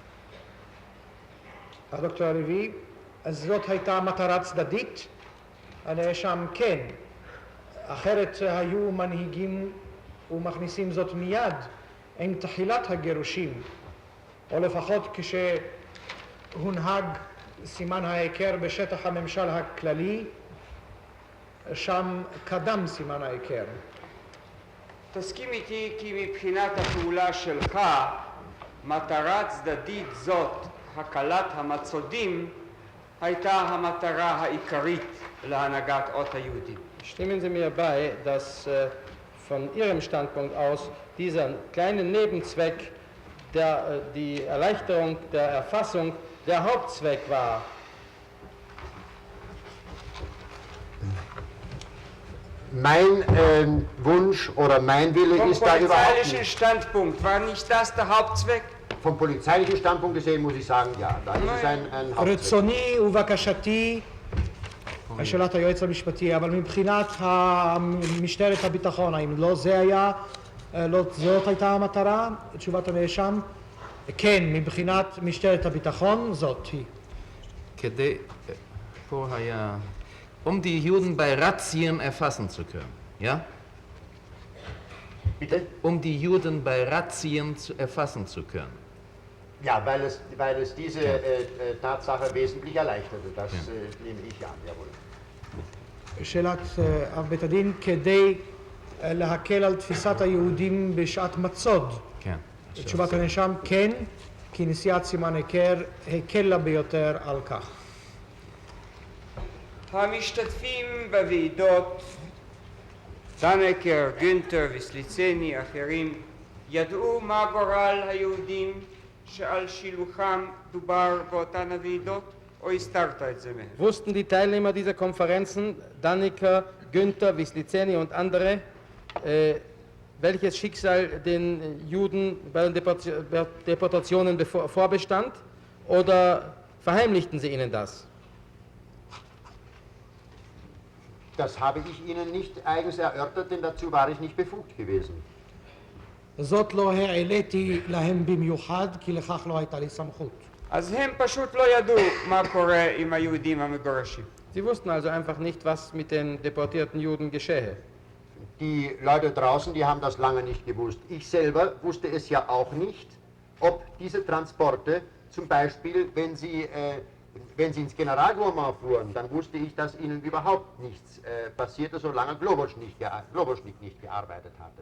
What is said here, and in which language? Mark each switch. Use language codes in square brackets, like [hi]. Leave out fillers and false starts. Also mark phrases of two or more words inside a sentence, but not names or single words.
[he] הדוקטור הלוי, זאת הייתה מטרה צדדית, הנאשם כן, אחרת היו מנהיגים ומכניסים זאת מיד עם תחילת הגירושים, או לפחות כשהונהג סימן ההיכר בשטח הממשל הכללי, שם קדם סימן ההיכר. תסכים איתי כי מבחינת הפעולה שלך, מטרה צדדית זאת, הקלת המצודים, הייתה המטרה העיקרית להנהגת אות היהודים. [de] Stimmen Sie mir bei, dass von Ihrem Standpunkt aus dieser kleine Nebenzweck, die Erleichterung der Erfassung, der Hauptzweck war? Mein Wunsch oder mein Wille Vom ist da überhaupt polizeilichen nicht. Standpunkt war nicht das der Hauptzweck? Vom polizeilichen Standpunkt gesehen muss ich sagen, ja, da ist es ein Hauptzweck. [he] רצוני ובקשתי, שאלת היועץ המשפטי, אבל מבחינת משטרת הביטחון, האם לא זה היה, לא זאת הייתה המטרה? תשובת הנאשם, כן, מבחינת משטרת הביטחון, זאת היא. כדי, פה היה, [de] die Juden bei Razzien erfassen zu können, ja? Bitte? Die Juden bei Razzien erfassen zu können. Ja, weil es diese Tatsache wesentlich erleichterte, das nehme ich an, jawohl. [he] שאלת אב בית הדין, כדי להקל על תפיסת היהודים בשעת מצוד. כן. תשובת הנאשם, כן, כי נשיאת סימן היכר הקלה ביותר על כך. המשתתפים בוועידות, דנקר, גונטר וסליצני, אחרים, ידעו מה גורל היהודים שעל שילוחם דובר באותן הוועידות, או הסתרת את זה מהם? [de] Wussten die Teilnehmer dieser Konferenzen, Dannecker, Günther, Wislicenyi und andere, welches Schicksal den Juden bei den Deportationen vorbestand, oder verheimlichten sie ihnen das? Das habe ich Ihnen nicht eigens erörtert, denn dazu war ich nicht befugt gewesen. [he] זאת לא העליתי להם במיוחד, כי לכך לא הייתה לי סמכות. אז הם פשוט לא ידעו מה קורה עם היהודים המגורשים. [de] Sie wussten also einfach nicht, was mit den deportierten Juden geschehe. Die Leute draußen, die haben das lange nicht gewusst. Ich selber wusste es ja auch nicht, ob diese Transporte, zum Beispiel, wenn sie ins Generalgouvernement fuhren, dann wusste ich, dass ihnen überhaupt nichts passierte, solange Globoschnik nicht gearbeitet hatte.